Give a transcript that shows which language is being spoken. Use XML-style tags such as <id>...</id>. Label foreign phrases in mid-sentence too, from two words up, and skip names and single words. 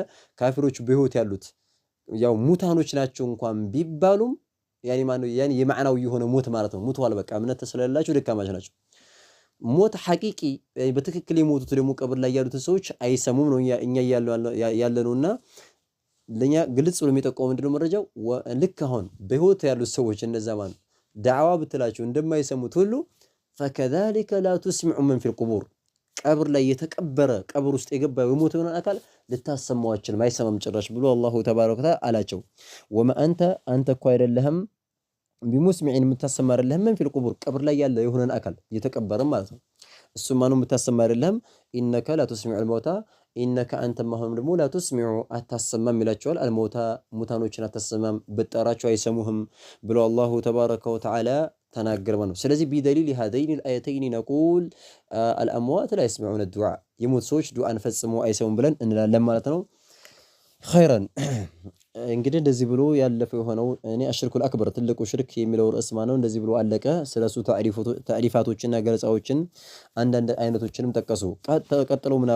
<am>ካፊሮቹ በህይወት ያሉት ያው ሙታኖች ናቸው እንኳን ቢባሉም ያኔ ማነው ያኔ የማዕናው የሆነ ሞት ማለት ነው። ሙተዋል በቃ እምነት ስለሌላቸው ደካማች ናቸው። ሞት ሐቂቂ በትክክል የሞቱት ደግሞ ቀብር ላይ ያሉትን ሰዎች አይሰሙም ነው እኛ ያለነውና ለኛ ግልጽ ብሎ የሚጠቆመው ምንድነው መረጃው ልክ አሁን በህይወት ያሉት ሰዎች እነዛ ማን ዳዕዋ ብትላቸው እንደማይሰሙት ሁሉ</am> <ar>فكذلك لا تسمع من في القبور</ar> <am>ቀብር ላይ የተቀበረ ቀብር ውስጥ የገባ የሞተውን አካል ልታሰማዋችን ማይሰማም ጭራሽ ብሎ</am> <ar>الله تبارك وتعالى</ar> <am>አላቸው። ወማ አንተ እኮ አይደለህም ቢሙስሚዒን የምታሰማ አይደለህም</am> <ar>من في القبور</ar> <am>ቀብር ላይ ያለ የሆነን አካል እየተቀበረ ማለት ነው። እሱማ ነው የምታሰማ አይደለህም።</am> <ar>إنك لا تسمع الموتى</ar> <am>ኢነከ አንተማ አሁንም ደግሞ ላቱስሚዑ አታሰማም ይላቸዋል። አልመውታ ሙታኖችን አታሰማም ብትጠራቸው አይሰሙህም ብሎ</am> <ar>الله تبارك وتعالى</ar> <am>ተናገረ ማለት ነው። ስለዚህ</am> <ar>بدليل هذين الآيتين نقول الأموات لا يسمعون الدعاء</ar> <am>የሞት ሰዎች ዱዓን ፈጽሞ አይሰሙም ብለን እንላለን ማለት ነው። ኸይረን እንግዲህ እንደዚህ ብሎ ያለፈው የሆነው እኔ</am> <ar>الشرك الأكبر</ar> <am>ትልቁ ሽርክ የሚለው ርዕስ ማነው እንደዚህ ብሎ አለቀ። ስለሱ ታሪፋቶችና ገለጻዎችን አንዳንድ አይነቶችንም ጠቀሱ። ቀጥለው ምን አሉ?</am>